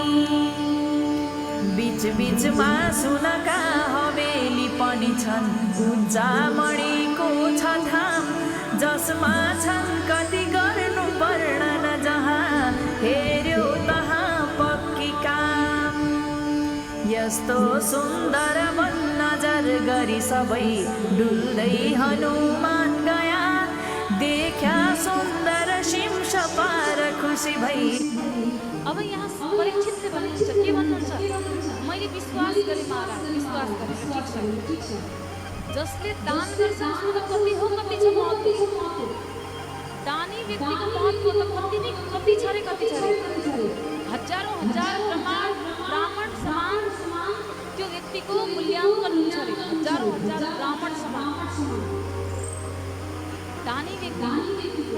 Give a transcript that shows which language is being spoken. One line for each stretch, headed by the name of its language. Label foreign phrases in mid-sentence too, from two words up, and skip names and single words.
Nepali: बीच बीचमा सुनका हवेली पनि छन् उच्चा मणिको छ धाम जसमा छन् कति गर्नु वर्णन जहाँ हेर्यो तहाँ पक्की काम यस्तो सुन्दर वन नजर गरी सबै डुल्दै हनुमान गया देखा सुन्दर शिम्ष पार खुसी भई। अब यहाँ परीक्षितले भन्नुहुन्छ के भन्नुहुन्छ मैले विश्वास गरेँ महाराज विश्वास गरेँ ठिक छ जसले दान गर्छ उसको त कति हो कति छ महत्त्व दानी व्यक्तिको महत्त्व त कति छ रे हजारौं हजार ब्राह्मण समान त्यो व्यक्तिको मूल्याङ्कन हुन्छ रे हजारौं हजार ब्राह्मण समान दानी व्यक्ति।